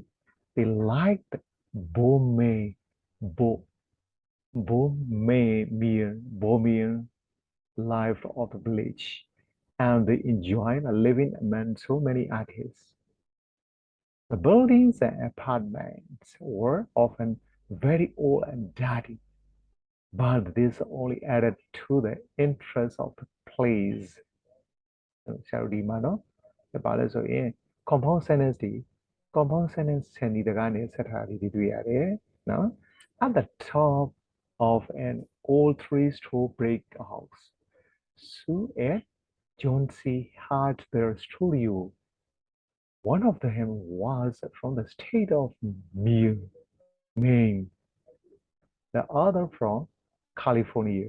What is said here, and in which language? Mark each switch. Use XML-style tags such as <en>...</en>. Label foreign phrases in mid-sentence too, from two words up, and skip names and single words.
<en>They liked the bohemian life of the village, and they enjoyed living among so many artists. The buildings and apartments were often very old and dirty, but this only added to the interest of the place.</en> <my>ဆရာတို့ဒီမှာနော်ဘာလဲဆိုရင်</my> <en>compound sentence</en> <my>တွေ</my> <en>compound sentence</en> <my>ဆန်ဒီတကားနဲ့ဆက်ထားပြီးတွေ့ရတယ်နော်</my> <en>At the top of an old three-story brick house, Sue and John C. had their studio. One of them was from the state of Maine, the other from California.</en>